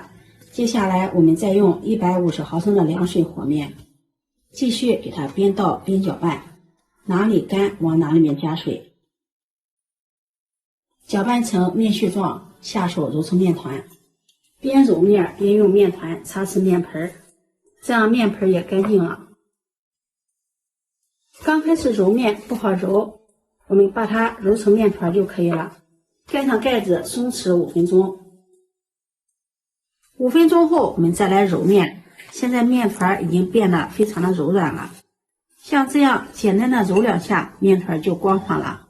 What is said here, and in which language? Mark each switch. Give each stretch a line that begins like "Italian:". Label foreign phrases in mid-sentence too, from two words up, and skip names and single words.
Chinese: 接下來我們再用150毫升的涼水和面，繼續給它邊倒邊攪拌，哪裡乾往哪裡面加水，攪拌成面絮狀，下手揉成面團。邊揉面邊用面團擦拭面盆，這樣面盆也乾淨了。剛開始揉面不好揉，我們把它揉成面团就可以了。蓋上蓋子鬆弛5分鐘。5分鐘後我們再來揉面，現在面团已經變得非常的柔軟了。像這樣簡單的揉2下，面团就光滑了。